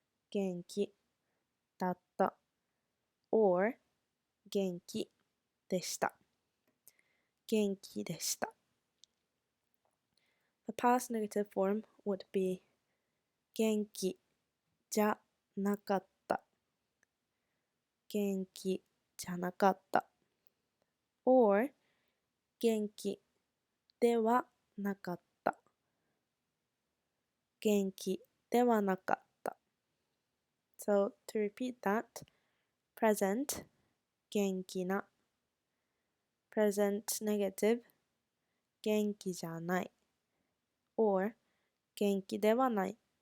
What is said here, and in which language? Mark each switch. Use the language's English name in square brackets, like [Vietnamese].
[Japanese] 元気だった。or 元気でした。元気でした。 [English] The past negative form would be [Japanese] 元気じゃなかった。元気じゃなかった。 or 元気ではなかった。元気ではなかった。 [English] So to repeat that, present [Japanese] 元気な [English] present negative [Japanese] 元気じゃない [English] or [Japanese] 元気ではない